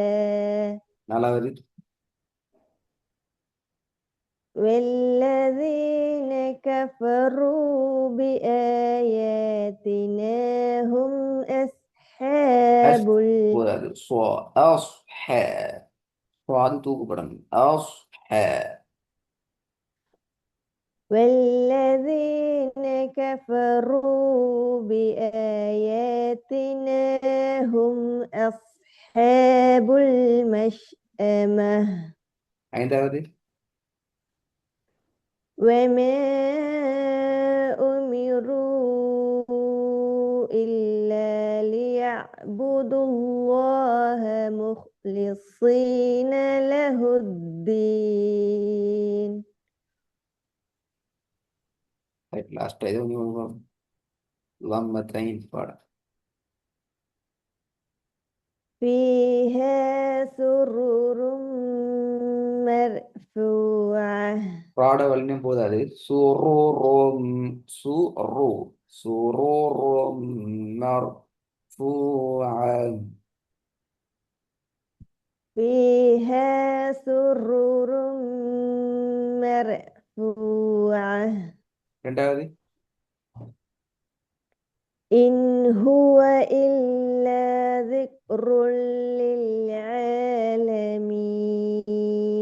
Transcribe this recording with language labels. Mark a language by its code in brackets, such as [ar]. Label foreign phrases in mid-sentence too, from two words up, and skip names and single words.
[ta] நாலாவது. [ar] والذين كفروا بآياتنا هم أصحاب [ta] போதாது. ஸ்வா. அஸ்ஹா. ஸ்வாது தூக்கப்படணும். [ar] அஸ்ஹா. والذين كفروا بآياتنا هم أصحاب المشأمة [ta] ஐந்தாவது. [ar] وما أمروا إلا ليعبدوا الله مخلصين له الدين [ta] லாஸ்ட் இது லம்மத்தைன் பாடம். [ar] فيها سرر مرفوعة [ta] பாட வலினும் போதாது. [ar] سرر سر سرر مرفوعة. فيها سرر مرفوعة [ta] ரெண்டாவது [ar] إن هو إلا ذكر للعالمين